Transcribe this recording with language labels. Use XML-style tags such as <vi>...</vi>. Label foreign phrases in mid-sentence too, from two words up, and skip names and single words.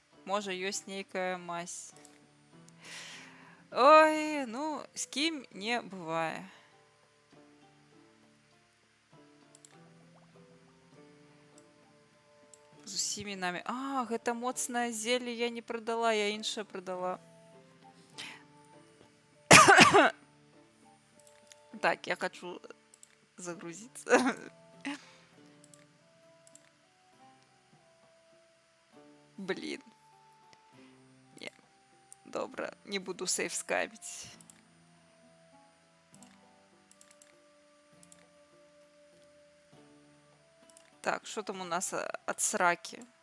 <be>Можа, ёсць нейкая мазь. Ой, ну, з кім не бывае. З усімі намі. Гэта моцнае зелле я не прадала, я іншае прадала.</be> <ru>Так, я хочу загрузиться. Блин. Не. Добре, не буду сейф скавить. Так, что там у нас от сраки?</ru>